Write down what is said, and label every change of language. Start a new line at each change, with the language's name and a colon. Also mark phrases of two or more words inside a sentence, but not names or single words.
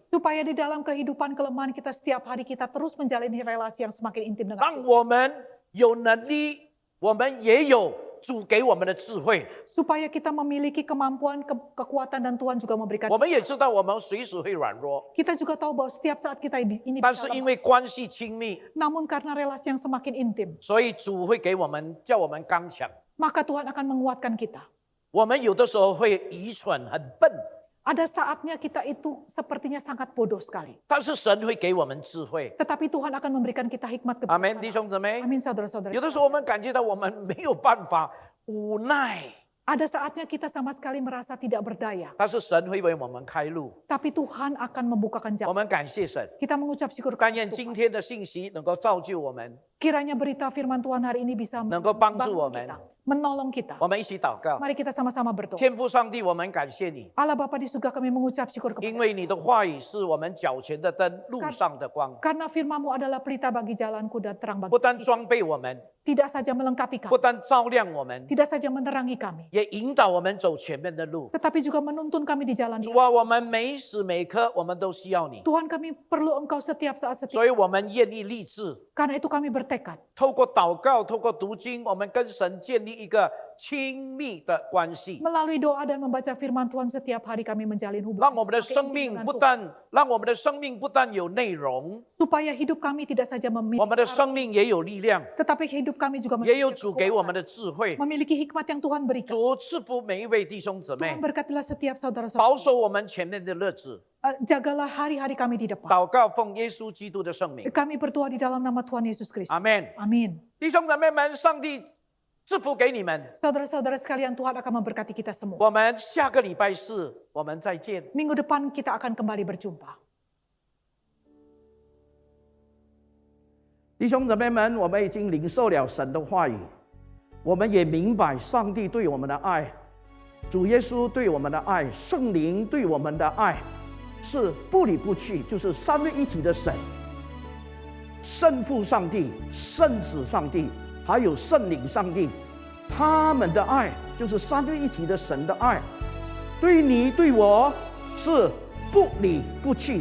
Indonesian: Supaya di dalam kehidupan kelemahan kita setiap hari kita terus menjalani relasi yang semakin intim dengan
Chinese: 让
Indonesian: Tuhan.
Chinese: 我们有能力，我们也有主给我们的智慧。
Indonesian: Supaya kita memiliki kemampuan, kekuatan dan Tuhan juga memberikan.
Chinese: 我们也知道，我们随时会软弱，
Indonesian: Kita juga tahu bahwa setiap saat kita ini
Chinese: 但
Indonesian: bisa
Chinese: 是因
Indonesian: lemah.
Chinese: 为关系亲密，
Indonesian: Namun karena relasi yang semakin intim,
Chinese: 所以主会给我们，叫我们刚强。
Indonesian: maka Tuhan akan menguatkan kita.
Chinese: 我们有的时候会愚蠢、很笨，
Indonesian: Ada saatnya kita itu sepertinya sangat bodoh sekali.
Chinese: 但是神会给我们智慧。
Indonesian: Tetapi Tuhan akan memberikan kita hikmat
Chinese: 阿门，弟
Indonesian: kebijaksanaan.
Chinese: 兄姊妹。
Indonesian: Amin saudara-saudara.
Chinese: 有的时候我们感觉到我们没有办法，无奈，
Indonesian: Ada saatnya kita sama sekali merasa tidak berdaya.
Chinese: 但是神会为我们开路。
Indonesian: Tapi Tuhan akan membukakan
Chinese: 我
Indonesian: jalan.
Chinese: 们感谢神，
Indonesian: Kita mengucap syukur
Chinese: 但
Indonesian: kepada
Chinese: 愿今
Indonesian: Tuhan.
Chinese: 天的信息能够造就我们，
Indonesian: Kiranya berita firman Tuhan hari ini bisa
Chinese: 能够帮助我
Indonesian: membangun
Chinese: 们
Indonesian: kita, menolong kita.
Chinese: 我们一起祷告。
Indonesian: Mari kita sama-sama berdoa.
Chinese: 天父上帝，我们感谢你，
Indonesian: Allah Bapa di surga kami mengucap syukur
Chinese: 因
Indonesian: kepada
Chinese: 为你的话语是我们脚前的灯，路上的光，
Indonesian: karena firman-Mu adalah pelita bagi jalanku dan terang
Chinese: 不
Indonesian: bagi
Chinese: 单装备我们，
Indonesian: tidak saja melengkapi
Chinese: 不
Indonesian: kami,
Chinese: 单照亮我们，
Indonesian: tidak saja menerangi kami,
Chinese: 也引导我们走前面的路。
Indonesian: tetapi juga menuntun kami di jalan.
Chinese: 主啊，我们每时每刻我们都需要你，
Indonesian: Tuhan kami perlu Engkau setiap saat
Chinese: 所
Indonesian: setiap.
Chinese: 以我们愿意立志，
Indonesian: Karena itu kami bertekad.
Chinese: 透过祷告，透过读经，我们跟神建立一个亲密的关系，
Indonesian: Melalui doa dan membaca firman Tuhan setiap hari kami menjalin
Chinese: 让
Indonesian: hubungan
Chinese: 我们的
Indonesian: semakin
Chinese: 生
Indonesian: intim
Chinese: 命
Indonesian: dengan
Chinese: 不
Indonesian: Tuhan.
Chinese: 但让我们的生命不但有内容，
Indonesian: Supaya hidup kami tidak saja
Chinese: 我们的
Indonesian: memiliki,
Chinese: 生命也有力量，
Indonesian: tetapi hidup kami juga
Chinese: 也有
Indonesian: memiliki
Chinese: 主给我们
Indonesian: kekuatan,
Chinese: 的智慧。
Indonesian: memiliki hikmat yang Tuhan berikan.
Chinese: 主赐福每一位弟兄姊妹
Indonesian: Tuhan，berkatilah setiap
Chinese: 保
Indonesian: saudara-saudara.
Chinese: 守我们前面的日子。
Indonesian: Jagalah hari-hari kami di depan.
Chinese: 祷告奉耶稣基督的圣名，
Indonesian: Kami berdoa di dalam nama Tuhan Yesus Kristus.
Chinese: 阿门。
Indonesian: Amin.
Chinese: 弟兄姊妹们，上帝赐福给你们。
Indonesian: Saudara-saudara sekalian, Tuhan akan memberkati kita semua.
Chinese: 我们下个礼拜四我们再见。
Indonesian: Minggu depan kita akan kembali berjumpa.
Chinese: 弟兄姊妹们，我们已经领受了神的话语，我们也明白上帝对我们的爱，主耶稣对我们的爱，圣灵对我们的爱，是不离不弃，就是三位一体的神，圣父上帝、圣子上帝，还有圣灵上帝，他们的爱就是三位一体的神的爱，对你对我是不离不弃。